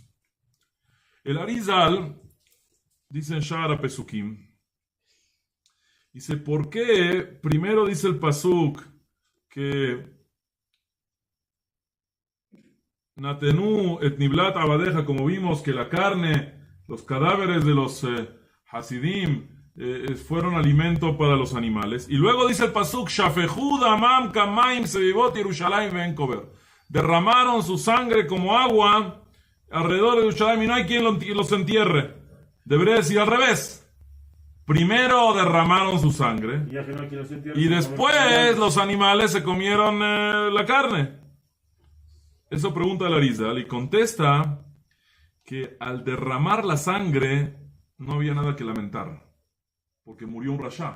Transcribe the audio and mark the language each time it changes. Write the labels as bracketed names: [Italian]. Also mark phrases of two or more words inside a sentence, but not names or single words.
[Spanish] El Arizal dice en Shara Pesukim, dice, ¿por qué primero dice el Pasuk que [Hebrew] נתנו את נבלת עבדיך, [Spanish] como vimos que la carne, los cadáveres de los Hasidim fueron alimento para los animales? Y luego dice el Pasuk, [Hebrew] שפכו דמם כמים סביבות ירושלים ואין קובר. [Spanish] Derramaron su sangre como agua alrededor de Yerushalayim y no hay quien los entierre. Debería decir al revés. Primero derramaron su sangre y después los animales se comieron la carne. Eso pregunta el Arizal y contesta que al derramar la sangre no había nada que lamentar, porque murió un rasha.